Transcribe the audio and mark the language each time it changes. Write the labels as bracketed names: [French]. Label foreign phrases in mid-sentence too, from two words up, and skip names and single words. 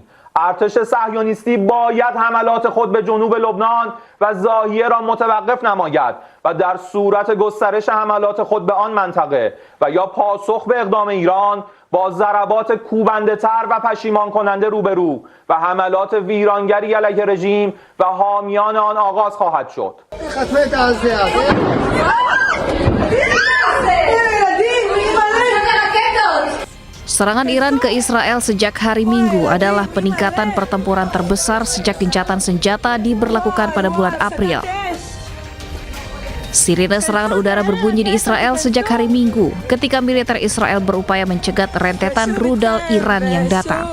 [Persian] ارتش صهیونیستی باید حملات خود به جنوب لبنان و زاهیه را متوقف نماید و در صورت گسترش حملات خود به آن منطقه و یا پاسخ به اقدام ایران با ضربات کوبنده تر و پشیمان کننده روبرو و حملات ویرانگری علیه رژیم و حامیان آن آغاز خواهد شد. [Indonesian] Serangan Iran ke Israel sejak hari Minggu adalah peningkatan pertempuran terbesar sejak gencatan senjata diberlakukan pada bulan April. Sirine serangan udara berbunyi di Israel sejak hari Minggu ketika militer Israel berupaya mencegat rentetan rudal Iran yang datang.